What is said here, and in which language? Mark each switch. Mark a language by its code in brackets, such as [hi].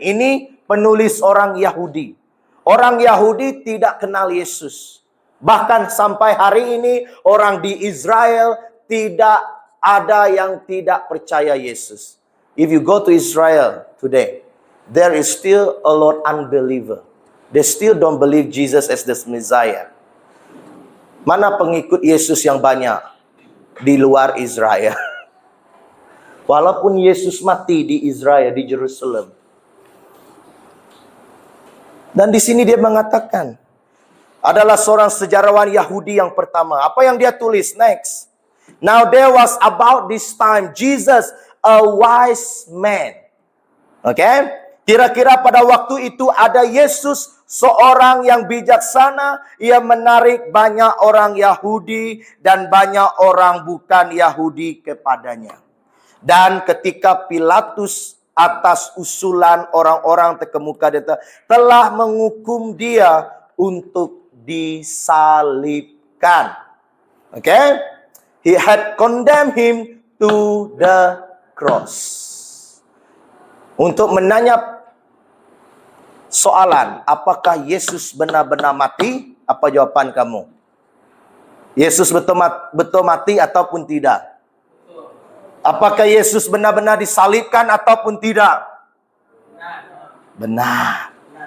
[ms] Ini penulis orang Yahudi. Orang Yahudi tidak kenal Yesus. Bahkan sampai hari ini orang di Israel tidak ada yang tidak percaya Yesus. [en] If you go to Israel today, there is still a lot unbeliever. They still don't believe Jesus as the Messiah. [ms] Mana pengikut Yesus yang banyak? Di luar Israel. Walaupun Yesus mati di Israel, di Jerusalem. Dan di sini dia mengatakan, adalah seorang sejarawan Yahudi yang pertama. Apa yang dia tulis? Next. [en] Now there was about this time Jesus, a wise man. Okay? [ms] Kira-kira pada waktu itu ada Yesus, seorang yang bijaksana. Ia menarik banyak orang Yahudi dan banyak orang bukan Yahudi kepadanya. Dan ketika Pilatus atas usulan orang-orang terkemuka dia telah menghukum dia untuk disalibkan. Okay? [en] He had condemned him to the cross. [ms] Untuk menanya soalan, apakah Yesus benar-benar mati? Apa jawaban kamu? Yesus betul mati ataupun tidak? Apakah Yesus benar-benar disalibkan ataupun tidak? Benar.